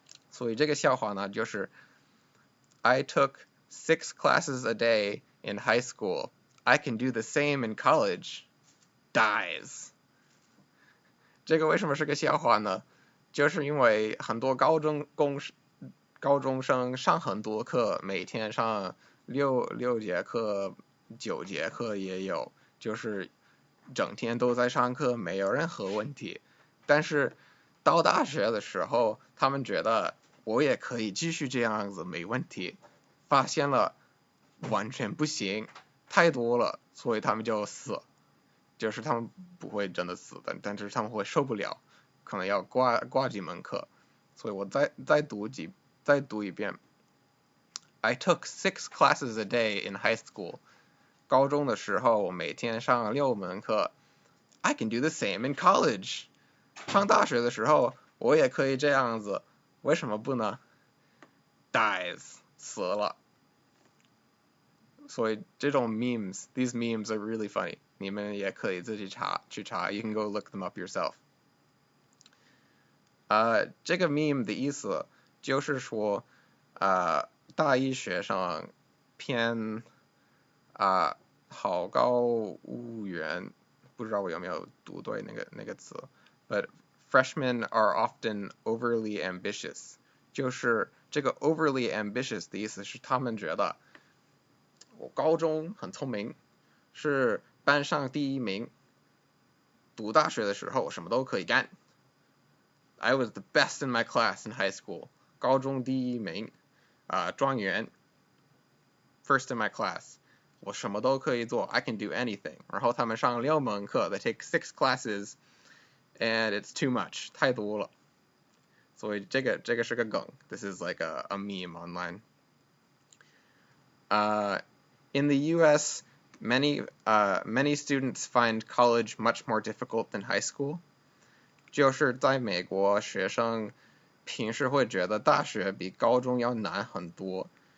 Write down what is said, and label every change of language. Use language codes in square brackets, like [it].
[zh] 所以这个笑话呢，就是 [en] I took 6 classes a day in high school. I can do the same in college. Dies. [zh] 这个为什么是个笑话呢？就是因为很多高中生上很多课，每天上6节课、9节课也有，就是整天都在上课，没有任何问题。但是到大学的时候，他们觉得我也可以继续这样子，没问题。发现了完全不行，太多了，所以他们就死。就是他们不会真的死的，但是他们会受不了，可能要挂几门课。所以我再读一遍。 [en] I took 6 classes a day in high school. [zh] 高中的时候，我每天上6门课。 [en] I can do the same in college. [zh] 上大学的时候，我也可以这样子，为什么不呢 ？Dies 死了。所以这种 [en] these memes are really funny. [zh] 你们也可以自己去查 [en] ，you can go look them up yourself. [zh] 这个 meme 的意思就是说，大一学生偏好高骛远，不知道我有没有读对那个词 ， [en] but freshmen are often overly ambitious. [zh] 就是这个 overly ambitious 的意思是他们觉得我高中很聪明，是班上第1名，读大学的时候什么都可以干。 [en] I was the best in my class in high school. [zh] 高中第1名，状元 [en] ，first in my class. [zh] 我什么都可以做 [en] ，I can do anything. [zh] 然后他们上6门课 [en] ，they take 6 classes, and it's too much， [zh] 太多了。所以这个是个梗 ， [en] this is like a meme online. In the U.S., many students find college much more difficult than high school. [zh] 就是在美国，学生平时会觉得大学比高中要难很多。